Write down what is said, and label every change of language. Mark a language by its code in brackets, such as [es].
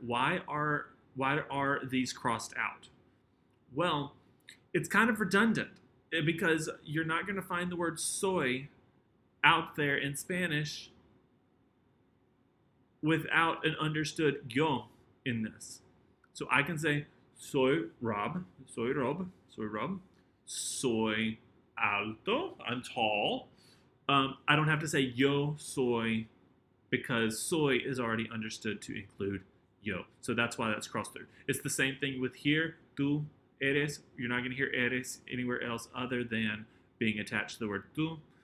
[en] Why are these crossed out? Well, it's kind of redundant because you're not going to find the word soy out there in Spanish without an understood yo in this. So I can say [es] soy Rob, soy Rob, soy Rob. Soy alto, [en] I'm tall. I don't have to say [es] yo soy [en] because soy is already understood to include yo. So that's why that's crossed through. It's the same thing with here, [es] tú eres. [en] You're not going to hear eres anywhere else other than being attached to the word tú.